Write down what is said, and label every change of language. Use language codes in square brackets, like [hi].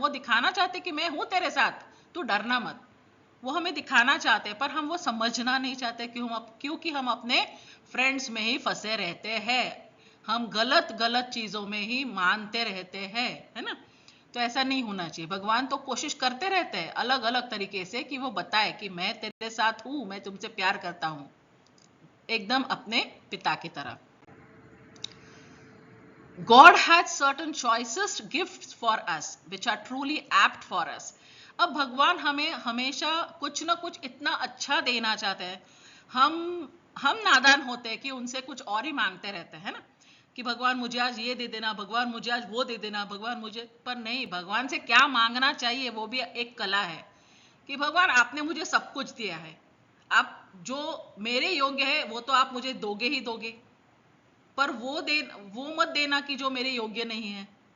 [hi] वो दिखाना चाहते कि मैं हूं तेरे साथ, तू डरना मत। वो हमें दिखाना चाहते हैं पर हम वो समझना नहीं चाहते, क्योंकि हम अपने फ्रेंड्स में ही फंसे रहते हैं, हम गलत गलत चीजों में ही मानते रहते हैं, है ना। तो ऐसा नहीं होना चाहिए। भगवान तो कोशिश करते रहते हैं अलग अलग तरीके से कि वो बताए कि मैं तेरे साथ हूं, मैं तुमसे प्यार करता हूं, एकदम अपने पिता की तरह। [en] God had certain choicest gifts for us which are truly apt for us. [hi] अब भगवान हमें हमेशा कुछ ना कुछ इतना अच्छा देना चाहते हैं, हम नादान होते हैं कि उनसे कुछ और ही मांगते रहते हैं ना, कि भगवान मुझे आज ये दे देना, भगवान मुझे आज वो दे देना, भगवान मुझे। पर नहीं, भगवान से क्या मांगना चाहिए वो भी एक कला है कि भगवान आपने मुझे सब कुछ दिया है, आप जो मेरे योग्य है वो तो आप मुझे दोगे ही दोगे, पर वो मत देना कि जो मेरे योग्य नहीं है।